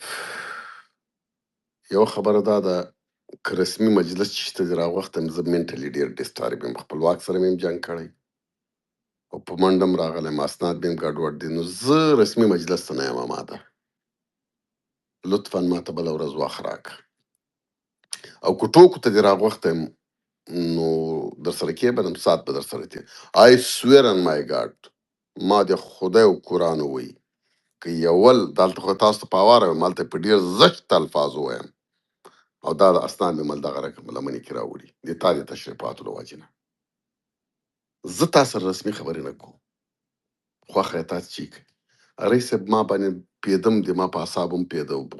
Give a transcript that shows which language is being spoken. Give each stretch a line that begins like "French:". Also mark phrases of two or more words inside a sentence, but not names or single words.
Pashto: یوه خبره دا ده، که رسمي مجلس چې شته دې راوغښتم، زه منټلي ډېر ډسټارب یم، خپلواک سره مې هم جنګ کړی، او په منډه هم راغلی یم، اسناد مې هم ګډوډ دي، نو زه رسمي مجلس ته نه یم آماده. لطفا ماته بله ورځ وخت راکړه، او که ټوکو ته دې راغوښتی یم، نو درسره کېبنم، ساعت به درسره تېر.
English: I swear on my God،
Pashto: ما د خدای او قرآن ووایي، که یول دلته خو تاسو ته په اواره ویم، هلته په ډېر زشت الفاظو ویم، او دا د اسناد مې مل دغه رقم لمنې کې راوړي، د تا د تشریفاتو له وجې نه. زه تا سره رسمي خبرې نه کوم، خوښه یې تاسو چی کوئ رئیس صاحب ما باندې پیدم د ما په اعصابو هم پیده په